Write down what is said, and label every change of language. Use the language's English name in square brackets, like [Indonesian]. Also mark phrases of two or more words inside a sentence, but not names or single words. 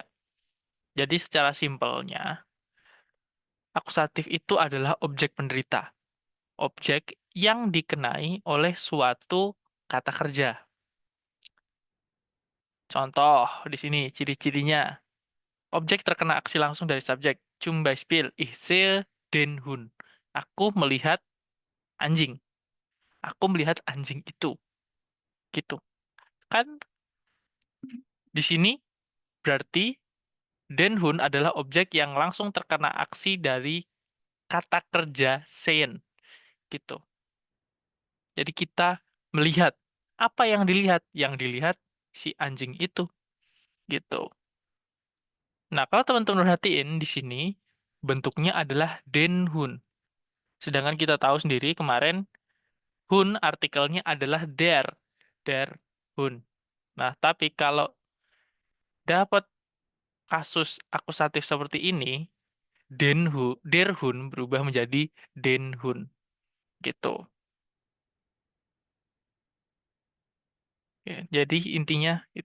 [Indonesian] Jadi secara simpelnya, akusatif itu adalah objek penderita. Objek yang dikenai oleh suatu kata kerja. Contoh di sini ciri-cirinya. Objek terkena aksi langsung dari subjek. [German] Zum Beispiel, ich sehe den Hund. [Indonesian] Aku melihat anjing. Aku melihat anjing itu. Gitu. Kan di sini berarti [German] den Hund [Indonesian] adalah objek yang langsung terkena aksi dari kata kerja sehen. Gitu. Jadi kita melihat. Apa yang dilihat? Yang dilihat si anjing itu. Gitu. Nah, kalau teman-teman perhatiin di sini, bentuknya adalah [German] den Hund. [Indonesian] Sedangkan kita tahu sendiri kemarin, Hund artikelnya adalah der. [German] Der Hund. [Indonesian] Nah, tapi kalau dapat kasus akusatif seperti ini, [German] der Hund [Indonesian] berubah menjadi [German] den Hund. [Indonesian] Gitu. Ya, jadi intinya itu.